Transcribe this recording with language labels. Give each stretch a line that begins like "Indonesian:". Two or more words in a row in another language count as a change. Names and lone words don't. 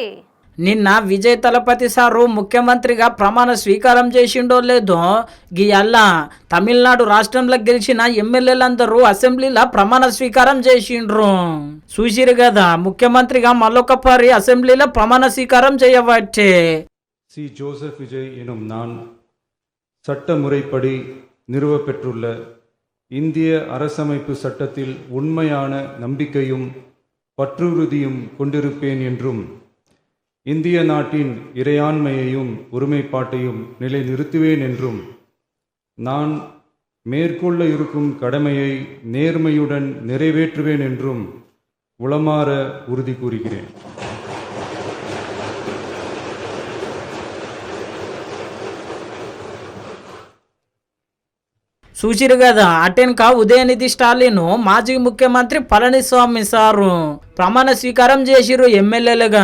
Telugu: నిన్న విజయ్ తలపతి సారు ముఖ్యమంత్రిగా ప్రమాణ స్వీకారం చేసిండో లేదో గియల్లా తమిళనాడు రాష్ట్రంలో గెలిచిన ఎమ్మెల్యేలందరూ అసెంబ్లీలో ప్రమాణ స్వీకారం చేసిండ్రు. చూసిరు కదా ముఖ్యమంత్రిగా మళ్ళొకసారి అసెంబ్లీలో ప్రమాణ స్వీకారం చేయవచ్చే.
Tamil: சி ஜோசப் விஜய் எனும் நான் சட்ட முறைப்படி நிறுவப்பெற்றுள்ள இந்திய அரசமைப்பு சட்டத்தில் உண்மையான நம்பிக்கையும் பற்றுறுதியும் கொண்டிருப்பேன் என்றும் இந்திய நாட்டின் இறையாண்மையையும் ஒருமைப்பாட்டையும் நிலைநிறுத்துவேன் என்றும் நான் மேற்கொள்ள இருக்கும் கடமையை நேர்மையுடன் நிறைவேற்றுவேன் என்றும் உளமாற உறுதி கூறுகிறேன்.
Telugu: చూసిరు కదా అటెన్క ఉదయనిధి స్టాలిన్ మాజీ ముఖ్యమంత్రి పళనిస్వామి సారు ప్రమాణ స్వీకారం చేసిరు ఎమ్మెల్యేలుగా.